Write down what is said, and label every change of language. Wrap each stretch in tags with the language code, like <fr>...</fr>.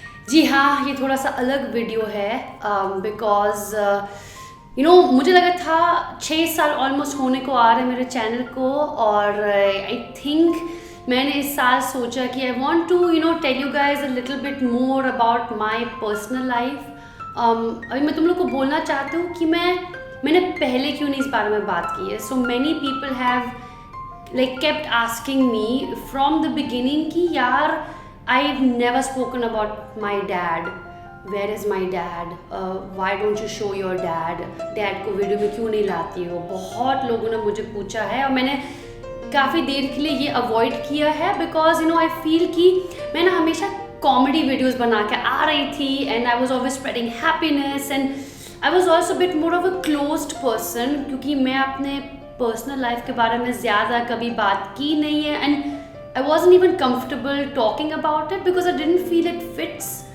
<hi>जी हाँ, ये थोड़ा सा अलग वीडियो है बिकॉज मुझे लगा था 6 साल ऑलमोस्ट होने को आ रहे मेरे चैनल को, और आई थिंक मैंने इस साल सोचा कि</hi> <en>I want to tell you guys a little bit more about my personal life.</en> <hi>अभी मैं तुम लोग को बोलना चाहती हूँ कि मैंने पहले क्यों नहीं इस बारे में बात की है।</hi> <en>so many people have like kept asking me from the beginning</en> <hi>कि यार</hi> <en>I've never spoken about my dad, where is my dad, why don't you show your dad</en> <hi>को वीडियो में क्यों नहीं लाती हो। बहुत लोगों ने मुझे पूछा है और मैंने काफ़ी देर के लिए ये अवॉइड किया है</hi> <en>because I feel</en> <hi>कि मैं ना हमेशा कॉमेडी वीडियोस बना के आ रही थी</hi> <en>and I was always spreading happiness and I was also bit more of a closed person,</en> <hi>क्योंकि मैं अपने पर्सनल लाइफ के बारे में ज़्यादा कभी बात की नहीं है</hi> <en>And I wasn't even comfortable talking about it because I didn't feel it fits.</en>